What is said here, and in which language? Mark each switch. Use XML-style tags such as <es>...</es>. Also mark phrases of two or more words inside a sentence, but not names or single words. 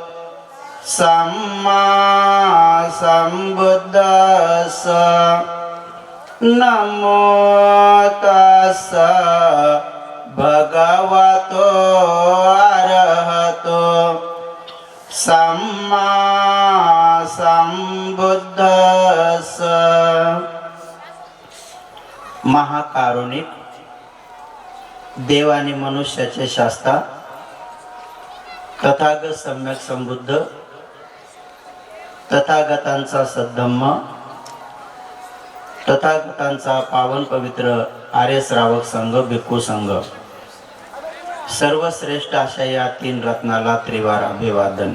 <pi>सम्मा सम्बुद्धस्स नमो तस्स भगवतो अरहतो सम्मा सम्बुद्धस्स।</pi> <mr>महाकारुणिक देव आणि मनुष्याचे शास्ता तथागत सम्यक संबुद्ध तथागतांचा सद्धम्म तथागतांचा पावन पवित्र आर्य श्रावक संघ भिक्खू संघ सर्वश्रेष्ठ अशा या तीन रत्नाला त्रिवार अभिवादन।</mr>